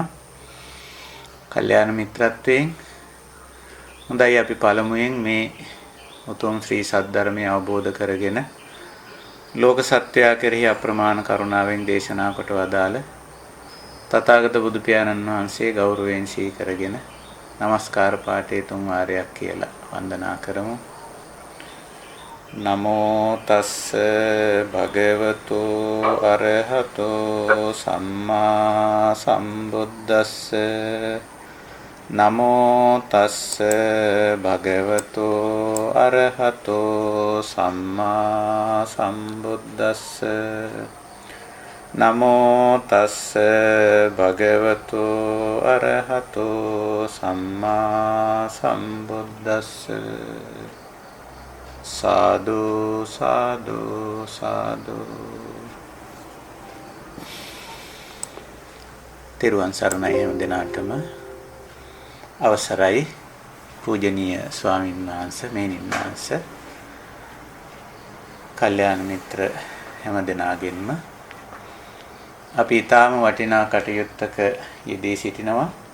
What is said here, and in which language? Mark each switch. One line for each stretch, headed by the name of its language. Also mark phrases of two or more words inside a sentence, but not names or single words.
Sinhala: කල්යාණ මිත්‍රත්වයෙන් හොඳයි අපි පළමුවෙන් මේ උතුම් ශ්‍රී සද්ධර්මය අවබෝධ කරගෙන ලෝක සත්‍යය කෙරෙහි අප්‍රමාණ කරුණාවෙන් දේශනා කොට වදාළ තථාගත බුදු පියාණන් වහන්සේ ගෞරවයෙන් සිහි කරගෙන নমස්කාර පාඨයේ තුන් වාරයක් කියලා වන්දනා කරමු.
Pali: නමෝ තස්ස භගවතු අරහතෝ සම්මා සම්බුද්දස්ස නමෝ තස්ස භගවතු අරහතෝ සම්මා සම්බුද්දස්ස නමෝ තස්ස භගවතු අරහතෝ සම්මා සම්බුද්දස්ස සාදු සාදු සාදු.
Sinhala: තෙරුවන් සරණයි හැම දිනාටම. අවසරයි පූජනීය ස්වාමීන් වහන්සේ මෙහෙණින් වහන්සේ කල්යාණ මිත්‍ර හැම දෙනාගෙන්ම අපි ඊටාම වටිනා කටයුත්තක යෙදී සිටිනවා.